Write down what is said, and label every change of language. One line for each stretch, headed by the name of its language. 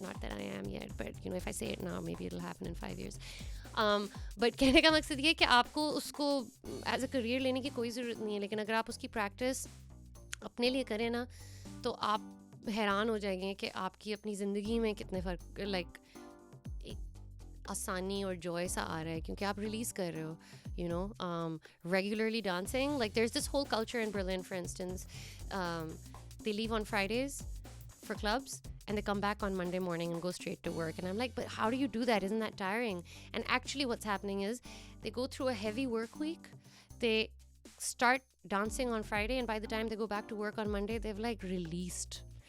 English: Not that I am yet, but you know, if I say it now, maybe it'll happen in 5 years.
Urdu: But کہنے کا مقصد یہ کہ آپ کو اس کو
English: as a career
Urdu: لینے کی کوئی ضرورت نہیں ہے, لیکن اگر آپ اس کی پریکٹس اپنے لیے کریں نا, تو آپ حیران ہو جائیں گے کہ آپ کی اپنی زندگی میں کتنے فرق, لائک ایک آسانی اور جوائے سا آ رہا ہے کیونکہ آپ ریلیز کر رہے ہو.
English: You know, regularly dancing, like there's this whole culture in Berlin, for instance, they leave on Fridays for clubs and they come back on Monday morning and go straight to work, and I'm like, but how do you do that? Isn't that tiring? And actually what's happening is they go through a heavy work week, they start dancing on Friday, and by the time they go back to work on Monday, they've like released